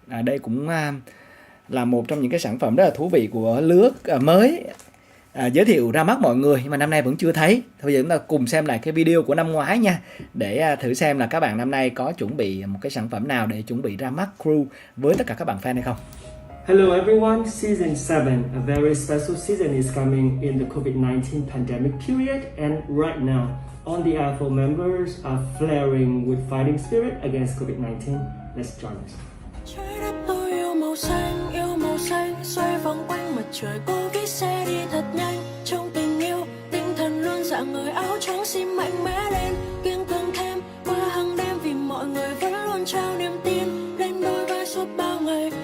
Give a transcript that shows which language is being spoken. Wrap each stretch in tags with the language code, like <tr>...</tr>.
<vi>Đây cũng là một trong những cái sản phẩm rất là thú vị của lứa mới giới thiệu ra mắt mọi người, nhưng mà năm nay vẫn chưa thấy. Bây giờ chúng ta cùng xem lại cái video của năm ngoái nha, để thử xem là các bạn năm nay có chuẩn bị một cái sản phẩm nào để chuẩn bị ra mắt crew với tất cả các bạn fan hay không.</vi> <en>Hello everyone, Season 7, a very special season is coming in the COVID-19 pandemic period, and right now, all the IFO members are flaring with fighting spirit against COVID-19. Let's join us.</en> <vi>Trái đất tôi yêu màu xanh, xoay vòng quanh mặt trời. Cô viết xe đi thật nhanh, trong tình yêu, tinh thần luôn rạng ngời, áo trắng xin mạnh mẽ lên, kiên cường thêm qua hàng đêm vì mọi người vẫn luôn trao niềm tin lên đôi vai suốt bao ngày.</vi>